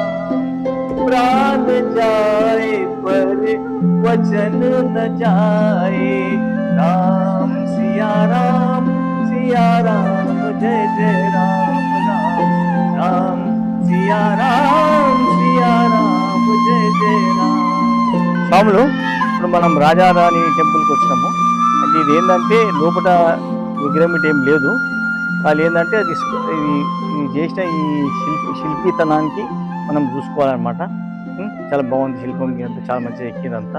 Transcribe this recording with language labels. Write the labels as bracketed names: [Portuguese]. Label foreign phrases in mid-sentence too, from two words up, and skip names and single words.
[Hindi] प्राण जाए पर वचन न जाए राम सिया राम जय जय राम राम राम सिया राम जय जय राम। [Telugu] స్వాములు ఇప్పుడు మనం రాజారాణి టెంపుల్కి వచ్చినాము. అంటే ఇది ఏంటంటే లోపల విగ్రహం ఏం లేదు, వాళ్ళు ఏంటంటే అది చేసిన ఈ శిల్పితనానికి మనం చూసుకోవాలన్నమాట. చాలా బాగుంది శిల్పం, అంతా చాలా మంచిగా ఎక్కిందంతా.